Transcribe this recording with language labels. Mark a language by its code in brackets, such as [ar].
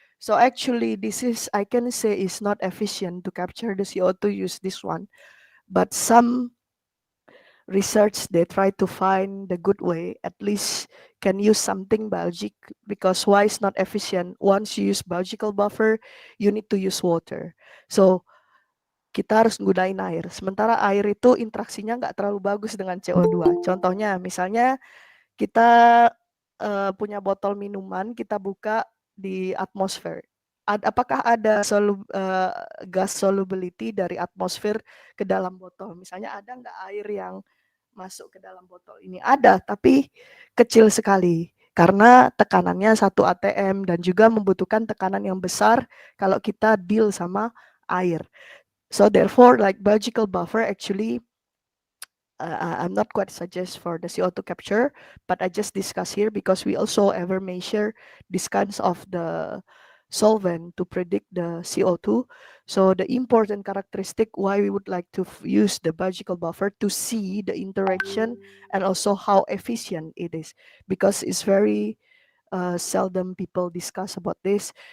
[en] So actually, this is, I can say, is not efficient to capture the CO2. Use this one, but some research they try to find the good way. At least can use something biologic, because why it's not efficient? Once you use biological buffer, you need to use water. [id] So kita harus gunain air. Sementara air itu interaksinya nggak terlalu bagus dengan CO2. Contohnya, misalnya kita punya botol minuman, kita buka di atmosfer. Apakah ada gas solubility dari atmosfer ke dalam botol? Misalnya ada nggak air yang masuk ke dalam botol ini? Ada, tapi kecil sekali. Karena tekanannya 1 atm dan juga membutuhkan tekanan yang besar kalau kita deal sama air. [en] So therefore, like biological buffer, actually, I'm not quite suggest for the CO2 capture, but I just discuss here because we also ever measure these kinds of the solvent to predict the CO2. So the important characteristic why we would like to use the biological buffer to see the interaction and also how efficient it is, because it's very seldom people discuss about this.